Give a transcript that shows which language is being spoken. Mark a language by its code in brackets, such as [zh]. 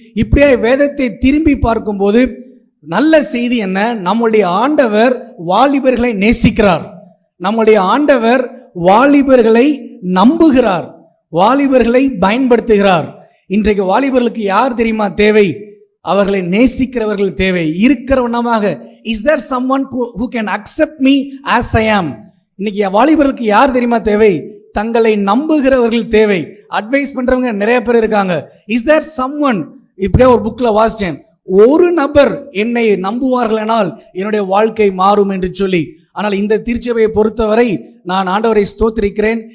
[ta] இப்படியே வேதத்தை திரும்பி பார்க்கும்போது நல்ல செய்தி என்ன? நம்முடைய ஆண்டவர் வாலிபர்களை நேசிக்கிறார். நம்முடைய ஆண்டவர் வாலிபர்களை நம்புகிறார், வாலிபர்களை பயன்படுத்துகிறார். இன்றைக்கு வாலிபர்களுக்கு யார் தெரியுமா தேவை? அவர்களை நேசிக்கிறவர்கள் தேவை. இருக்கிறவனமாக, [en] Is there someone who can accept me as I am? [ta] இன்னைக்கு வாலிபர்களுக்கு யார் தெரியுமா தேவை? தங்களை நம்புகிறவர்கள் தேவை. அட்வைஸ் பண்றவங்க நிறைய பேர் இருக்காங்க. [en] is there someone, [ta] இப்படியே ஒரு புக்ல வாசிச்சேன், ஒரு நபர் என்னை நம்புவார்களானால் என்னுடைய வாழ்க்கை மாறும் என்று சொல்லி. ஆனால் இந்த திருச்சபையை பொறுத்தவரை நான் ஆண்டவரை ஸ்தோத்திரிக்கிறேன்.